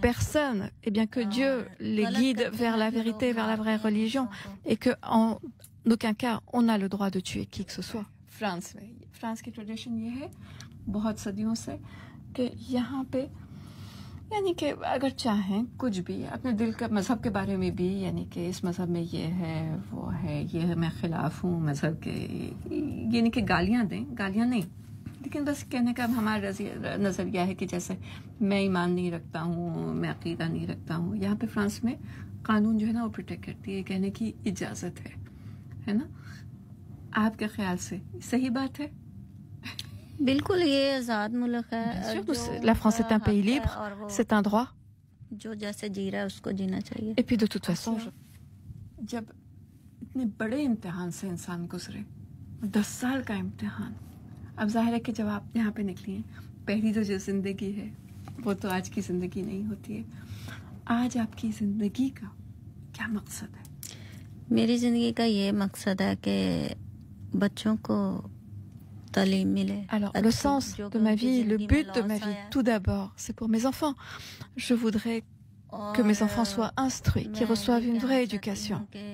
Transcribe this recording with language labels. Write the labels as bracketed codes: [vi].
[fr] personnes, eh bien que Dieu les guide vers la vérité, vers la vraie religion, et que en aucun cas on a le droit de tuer qui que ce soit. [hi] France की tradition ये है बहुत सदियों से कि यहाँ पे यानी कि अगर चाहें कुछ भी अपने दिल के मज़हब के बारे में भी, यानी कि इस मज़हब में ये है, वो है, ये है, मैं ख़िलाफ़ हूँ मज़हब के, यानी कि गालियाँ दें, गालियाँ नहीं, लेकिन बस कहने का हमारा नज़रिया है कि जैसे मैं ईमान नहीं रखता हूँ, मैं अक़ीदा नहीं रखता हूँ. यहाँ पे फ्रांस में कानून जो है ना वो प्रोटेक्ट करती है, कहने की इजाज़त है ना. आपके ख्याल से सही बात है? बिल्कुल, ये आज़ाद मुल्क है. [fr] La France est un pays libre, c'est un droit. [hi] जो जैसे जी रहा है उसको जीना चाहिए. [fr] Et puis de toute façon, [hi] जब इतने बड़े इम्तिहान से इंसान गुजरे, 10 साल का इम्तिहान, अब जाहिर है कि जब आप यहाँ पे निकली हैं, पहली तो जो जिंदगी है वो तो आज की जिंदगी नहीं होती है. आज आपकी जिंदगी का क्या मकसद है? मेरी जिंदगी का ये मकसद है कि बच्चों को तालीम मिले. [fr] Alors, le sens de ma vie, le but de ma vie, tout d'abord, c'est pour mes enfants. Je voudrais que mes enfants soient instruits, qu'ils reçoivent une vraie éducation.